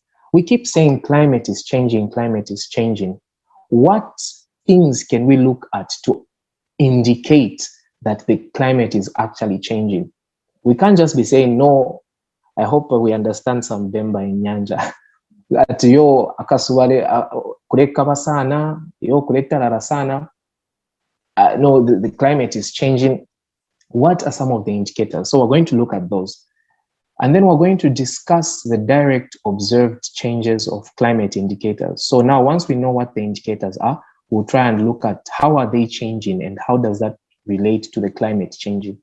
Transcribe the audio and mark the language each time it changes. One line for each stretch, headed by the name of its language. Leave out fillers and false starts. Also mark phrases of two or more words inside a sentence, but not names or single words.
English: We keep saying climate is changing, climate is changing. What things can we look at to indicate that the climate is actually changing? We can't just be saying, no, I hope we understand some Bemba in Nyanja.
Bemba: At yo akasubale kuleka sana, yo kuleta rara sana.
English: No, the climate is changing. What are some of the indicators? So we're going to look at those. And then we're going to discuss the direct observed changes of climate indicators. So now, once we know what the indicators are, we'll try and look at how are they changing and how does that relate to the climate changing.